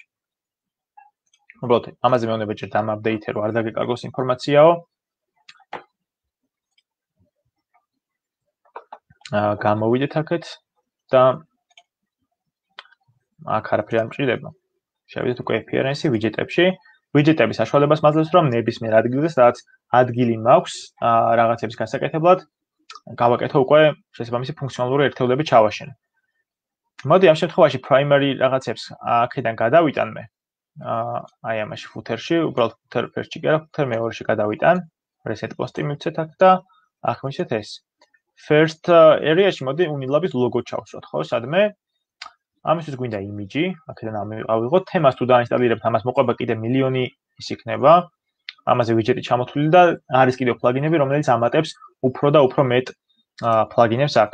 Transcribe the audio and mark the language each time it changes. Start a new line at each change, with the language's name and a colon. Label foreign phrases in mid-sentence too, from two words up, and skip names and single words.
Georgian: უბრალოდ ამაზე მეუბნება ჯერ დამაპდეითე რომ არ დაგეკარგოს ინფორმაციაო. გამოვიდეთ აქეთ და აქ არაფერი არ მჭირდება. შევიდეთ უკვე
English: appearance widget-
Georgian: ებში. widget-ების საშუალებას მაძლევს რომ ნებისმიერ ადგილზე, სადაც ადგილი მაქვს რაღაცების გასაკეთებლად, გავაკეთო უკვე შესაბამისი ფუნქციონალური ერთეულები ჩავაშენო. მოდი ამ შემთხვევაში primary რაღაცებს აქედან გადავიტან მე. აი ამაში footer-ში, უბრალოდ
English: footer first-
Georgian: ში კი არა, footer მეორეში გადავიტან.
English: reset post-
Georgian: ი მივცეთ აქ და აქ მივცეთ ეს.
English: First area-
Georgian: ში მოდი Unilab-ის ლოგო ჩავსვათ, ხო, სადმე ამისთვის გვინდა იმიჯი, აქედან ავიღოთ, თემას თუ დაინსტალირებთ, ამას მოყვება კიდე მილიონი ის იქნება. ამაზე widget-ი ჩამოთვლილი და არის კიდევ პლაგინები, რომელიც ამატებს უფრო და უფრო მეტ პლაგინებს აქ.